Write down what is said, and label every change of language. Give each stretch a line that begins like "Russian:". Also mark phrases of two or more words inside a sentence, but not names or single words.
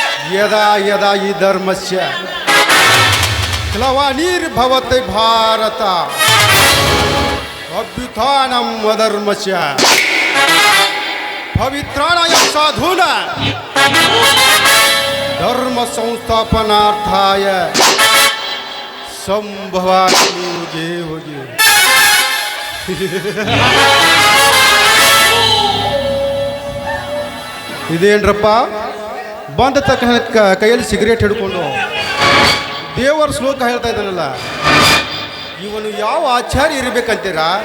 Sanskrit: यदा यदा हि धर्मस्य ग्लानिर्भवति भारत अभ्युत्थानम् अधर्मस्य पवित्राणाय साधूनां धर्म संस्थापनार्थाय संभवामि युगे युगे.
Kannada: ಇದೇನ್ರಪ್ಪ ಬಂದ ತಕ್ಷಣ ಕೈಯಲ್ಲಿ ಸಿಗರೇಟ್ ಹಿಡ್ಕೊಂಡು ದೇವರ ಶ್ಲೋಕ ಹೇಳ್ತಾ ಇದ್ದಾನಲ್ಲ, ಇವನು ಯಾವ ಆಚಾರ್ಯ ಇರಬೇಕಂತೀರಾ?